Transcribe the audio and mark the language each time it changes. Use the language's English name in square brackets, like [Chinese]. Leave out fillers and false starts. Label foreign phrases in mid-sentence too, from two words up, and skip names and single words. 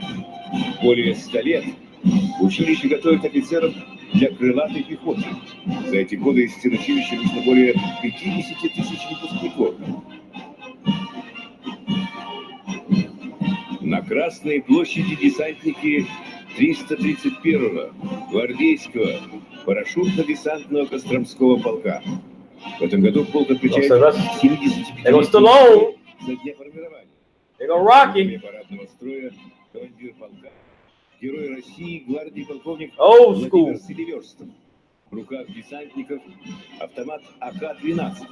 [Russian] Более 100 лет училище готовит офицеров для крылатой пехоты. За эти годы из стен училища вышло более 50 тысяч выпускников. На Красной площади десантники 331-го гвардейского парашютно-десантного Костромского полка. В этом году полк отмечает 75-летие со дня формирования. Парадного строя командир полка, герой России, гвардии полковник Владимир Селиверстов. В руках десантников автомат АК-12.